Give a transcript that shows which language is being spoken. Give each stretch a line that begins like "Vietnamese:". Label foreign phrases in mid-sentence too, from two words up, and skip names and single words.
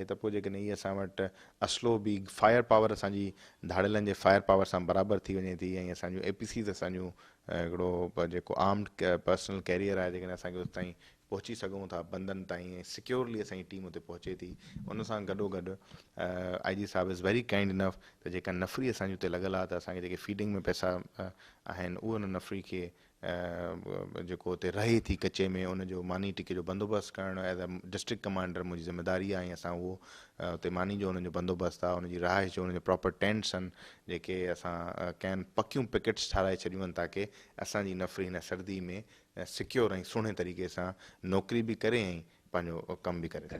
Sindhi: त पोइ जेकॾहिं इहे असां वटि असलो बि
English: fire power
Sindhi: असांजी धाड़ियलनि जे
English: fire power
Sindhi: सां बराबरि थी वञे थी, ऐं असांजूं APCs असांजूं हिकिड़ो जेको
English: armed personnel carrier
Sindhi: आहे, जेकॾहिं असांखे उते ताईं पहुची सघूं था बंदनि ताईं, ऐं सिक्योरली असांजी टीम उते पहुचे थी, उन सां गॾोगॾु IG साहिब
English: is very kind enough
Sindhi: त जेका नफ़री असांजी उते लॻल आहे, त असांखे जेके फीडिंग में पैसा आहिनि, उहे उन नफ़री खे जेको उते रहे थी कचे में, उनजो मानी टिके जो बंदोबस्तु करणु
English: as a district commander
Sindhi: मुंहिंजी ज़िम्मेदारी आहे। ऐं असां उहो उते मानी जो उनजो बंदोबस्तु आहे, उनजी रहाइश जो, उनजो
English: proper tents
Sindhi: आहिनि, जेके असां कैन पकियूं पिकेट्स ठाराए छॾियूं आहिनि, ताकी असांजी नफ़री हिन सर्दी में सिक्योर ऐं सुहिणे तरीक़े सां नौकिरी बि करे ऐं पंहिंजो कमु बि करे।